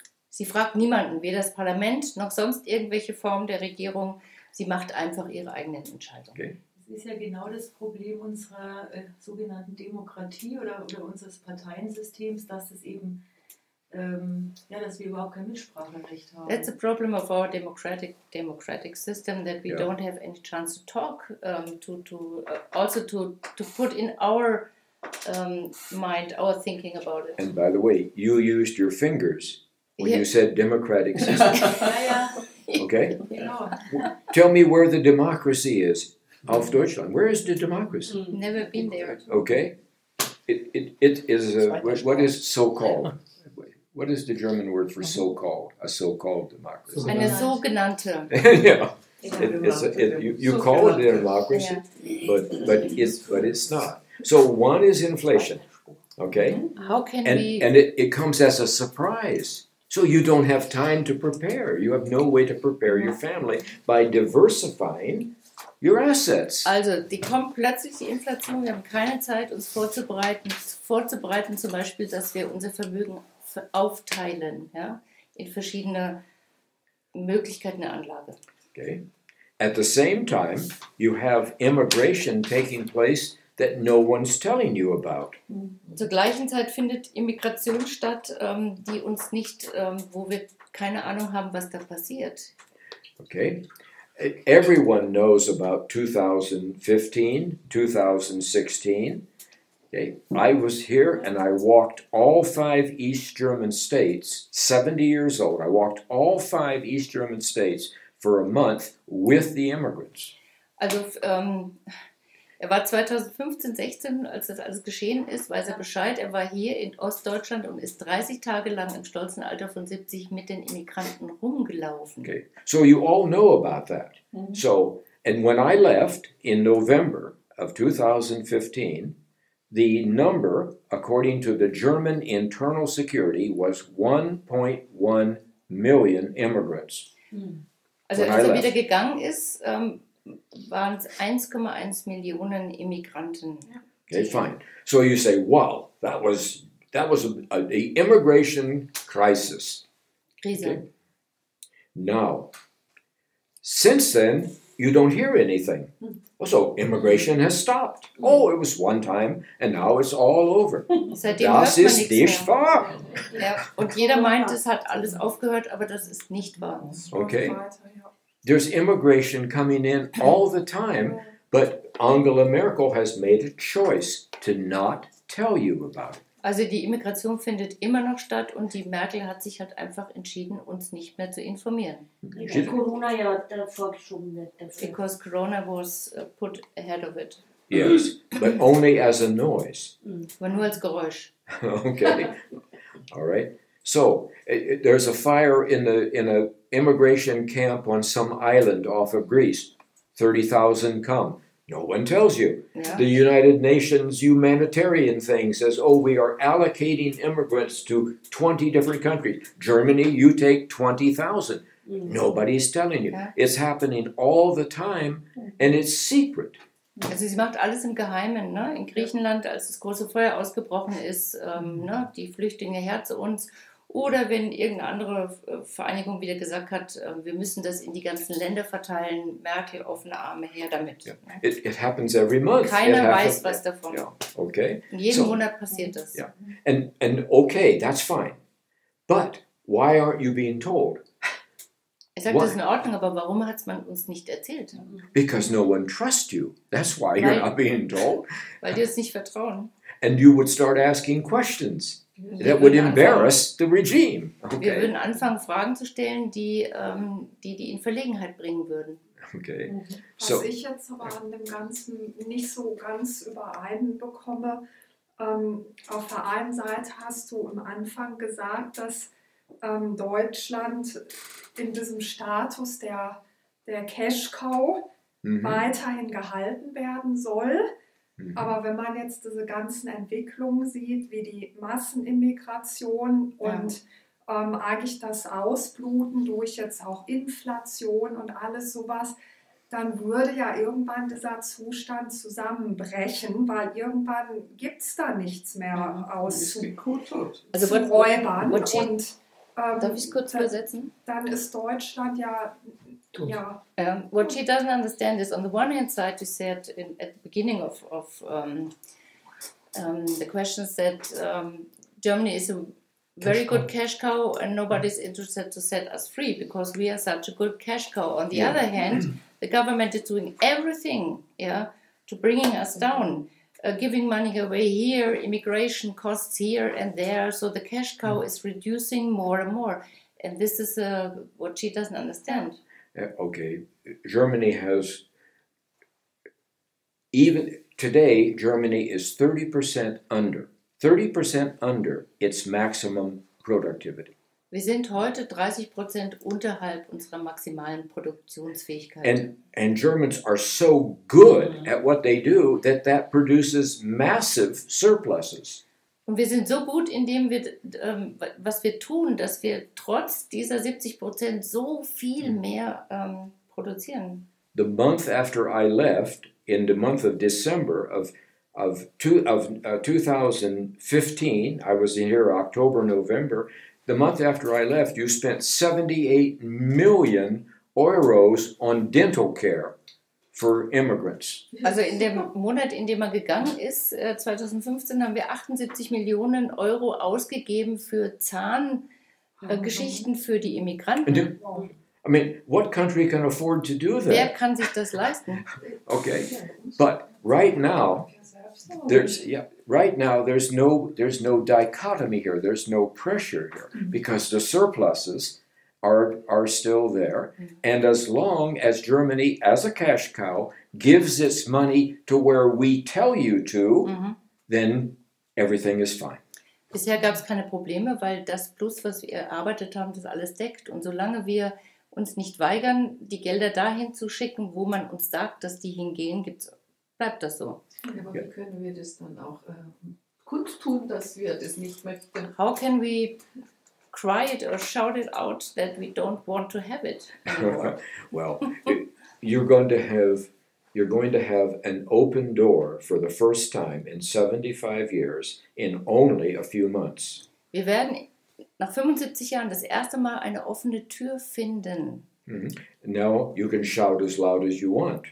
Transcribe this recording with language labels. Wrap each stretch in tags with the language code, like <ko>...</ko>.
<de>Sie fragt niemanden, weder das Parlament noch sonst irgendwelche Formen der Regierung. Sie macht einfach ihre eigenen Entscheidungen. Okay. Das ist ja genau das Problem unserer sogenannten Demokratie oder unseres Parteiensystems, dass es eben, dass wir überhaupt kein Mitspracherecht haben.</de> <en>That's the problem of our democratic system, that we Yeah. don't have any chance to talk, also to put in our mind, our thinking about it. And by the way, you used your fingers when Yeah. you said democratic system.</en> <de>Ja,</de> <en>Okay?</en> <de>genau.</de> <en>Tell me where the democracy is of Deutschland. Where is the democracy? Never been there. Okay? It is what is so-called? What is the German word for so-called? A so-called democracy.</en> <de>Eine sogenannte.</de> <en>Yeah. You call it a democracy, Yeah. but it's not. So one is inflation, okay? How can And we... it comes as a surprise. So you don't have time to prepare. You have no way to prepare your family by diversifying your assets.</en> <de>Also, die kommt plötzlich, die Inflation, wir haben keine Zeit, uns vorzubereiten zum Beispiel, dass wir unser Vermögen aufteilen, ja, in verschiedene Möglichkeiten der Anlage.</de> <en>Okay. At the same time, you have immigration taking place that no one's telling you about.</en> <de>Zur gleichen Zeit findet Immigration statt, die uns nicht, wo wir keine Ahnung haben, was da passiert.</de> <en>Okay. Everyone knows about 2015, 2016. Okay. I was here and I walked all 5 East German states, 70 years old. I walked all 5 East German states for a month with the immigrants.</en> <de>Also, war 2015, 16, als das alles geschehen ist, weiß er Bescheid. Er war hier in Ostdeutschland und ist 30 Tage lang im stolzen Alter von 70 mit den Immigranten rumgelaufen.</de> <en>Okay. So you all know about that. So, And when I left in November of 2015, the number, according to the German Internal Security, was 1.1 million immigrants.</en> <de>Also</de> <en>When</en> <de>als</de> <en>I</en> <de>er</de> <en>left.</en> <de>wieder gegangen ist, waren es 1,1 Millionen Immigranten.</de> <en>Okay, fine. So you say, wow, that was the immigration crisis.</en> <de>Krise.</de> <en>Okay. Now, since then, you don't hear anything. So immigration has stopped. Oh, it was one time, and now it's all over.</en> <de>Seitdem Das hört man ist nicht mehr. wahr. Ja, und jeder meint, es hat alles aufgehört, aber das ist nicht wahr.</de> <en>Okay.</en> <de>Weiter, ja.</de> <en>There's immigration coming in all the time, but Angela Merkel has made a choice to not tell you about it.</en> <de>Also die Immigration findet immer noch statt und die Merkel hat sich halt einfach entschieden, uns nicht mehr zu informieren. Weil Corona ja davor geschoben wird. Dafür.</de> <en>Because Corona was put ahead of it. Yes, but only as a noise.</en> <de>Aber nur als Geräusch.</de> <en>Okay. All right. So there's a fire in a immigration camp on some island off of Greece. 30,000 come. No one tells you.</en> <de>Ja.</de> <en>The United Nations humanitarian thing says, oh, we are allocating immigrants to 20 different countries. Germany, you take 20,000. Nobody's telling you.</en> <de>Ja.</de> <en>It's happening all the time, and it's secret.</en> <de>Also sie macht alles im Geheimen. Ne? In Griechenland, als das große Feuer ausgebrochen ist, ne? Die Flüchtlinge her zu uns. Oder wenn irgendeine andere Vereinigung wieder gesagt hat, wir müssen das in die ganzen Länder verteilen, Merkel offene Arme her damit.</de> <en>Yeah. It happens every month.</en> <de>Keiner</de> <en>It</en> <de>weiß</de> <en>happens-</en> <de>was davon.</de> <en>Yeah. Okay.</en> <de>In jedem</de> <en>So-</en> <de>Monat passiert das.</de> <en>Yeah. And okay, that's fine. But why aren't you being told?</en> <de>Ich sage, das ist in Ordnung, aber warum hat man uns nicht erzählt?</de> <en>Because no one trusts you. That's why you're Right. not being told.</en> <de>Weil die uns nicht vertrauen.</de> <en>And you would start asking questions</en> <de>Wir</de> <en>that would</en> <de>würden</de> <en>embarrass the regime.</en> <de>Wir</de> <en>Okay.</en> <de>würden anfangen, Fragen zu stellen, die in Verlegenheit bringen würden.</de> <en>Okay.</en> <de>Was</de> <en>So</en> <de>ich jetzt aber an dem Ganzen nicht so ganz übereinbekomme, auf der einen Seite hast du am Anfang gesagt, dass Deutschland in diesem Status der Cash-Cow weiterhin gehalten werden soll. Aber wenn man jetzt diese ganzen Entwicklungen sieht, wie die Massenimmigration und eigentlich das Ausbluten durch jetzt auch Inflation und alles sowas, dann würde ja irgendwann dieser Zustand zusammenbrechen, weil irgendwann gibt es da nichts mehr auszuräubern.</de> <en>Also what she,</en> <de>Und darf ich es kurz übersetzen? dann ist Deutschland ja</de> <en>What she doesn't understand is, on the one hand side, you said at the beginning of the questions that Germany is a very good cash cow and nobody's interested to set us free because we are such a good cash cow. On the other hand, the government is doing everything, to bringing us down, giving money away here, immigration costs here and there, so the cash cow is reducing more and more. And this is what she doesn't understand. okay. Germany has even today. Germany is 30% under its maximum productivity.</en> <de>Wir sind heute 30% unterhalb unserer maximalen Produktionsfähigkeit.</de> <en>And Germans are so good at what they do that produces massive surpluses.</en> <de>Und wir sind so gut in dem, was wir tun, dass wir trotz dieser 70% so viel mehr produzieren.</de> <en>The month after I left, in the month of December of 2015, I was here October, November. The month after I left, you spent 78 million euros on dental care for immigrants.</en> <de>Also in dem Monat, in dem er gegangen ist, 2015, haben wir 78 Millionen Euro ausgegeben für Zahngeschichten für die Immigranten.</de> <en>I mean, what country can afford to do</en> <de>Wer</de> <en>that?</en> <de>kann sich das leisten?</de> <en>Okay, but right now there's no dichotomy here. There's no pressure here because the surpluses are still there, and as long as Germany, as a cash cow, gives its money to where we tell you to, then everything is fine.</en> <de>Bisher gab es keine Probleme, weil das Plus, was wir erarbeitet haben, das alles deckt. Und solange wir uns nicht weigern, die Gelder dahin zu schicken, wo man uns sagt, dass die hingehen, bleibt das so. Aber wie können wir das dann auch kundtun, dass wir das nicht möchten?</de> <en>How can we cry it or shout it out that we don't want to have it anymore? Well, you're going to have an open door for the first time in 75 years in only a few months.</en> <de>Wir werden nach 75 Jahren das erste Mal eine offene Tür finden.</de> <en>Now you can shout as loud as you want.</en>